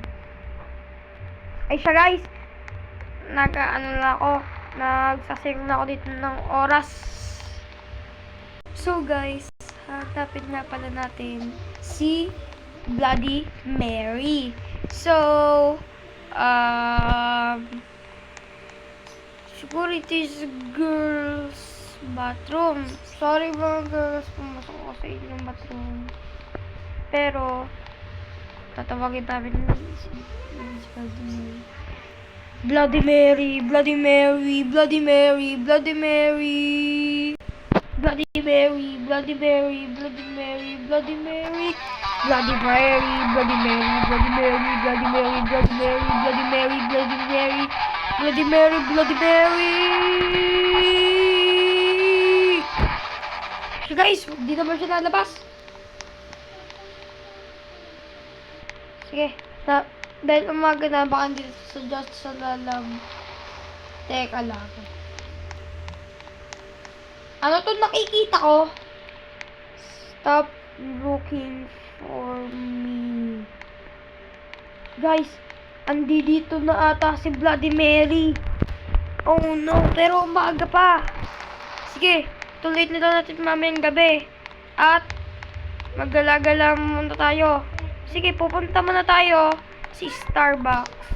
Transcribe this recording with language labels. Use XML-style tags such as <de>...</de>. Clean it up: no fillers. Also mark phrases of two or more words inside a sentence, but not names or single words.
<tl>Ay siya guys, nagsasave na ako dito ng oras. So guys, hanapin na pala natin si Bloody Mary.</tl> <en>So, siguro it is girls bathroom.</en> <tl>Sorry mga girls, pumasok ako sa inyong bathroom. Pero, tatawagin namin si Bloody Mary. Bloody Mary. Bloody Mary. Bloody Mary. Bloody Mary. Bloody Mary. Bloody Mary. Bloody Mary. Bloody Mary. Bloody Mary. Bloody Mary. Bloody Mary. Bloody Mary. Bloody Mary. Bloody Mary. Bloody Mary. Bloody Mary. Guys, di naman siya nalabas. Sige, dahil umaga na, baka dito sa just sa lalam. Teka lang. Ano to nakikita ko?</tl> <en>Stop looking for me.</en> <tl>Guys, Andi dito na ata si Bloody Mary. Oh no, pero umaga pa. Sige, tuloy na daw natin mamayang gabi. At maggala-gala muna tayo. Sige, pupunta muna tayo si Starbucks.</tl>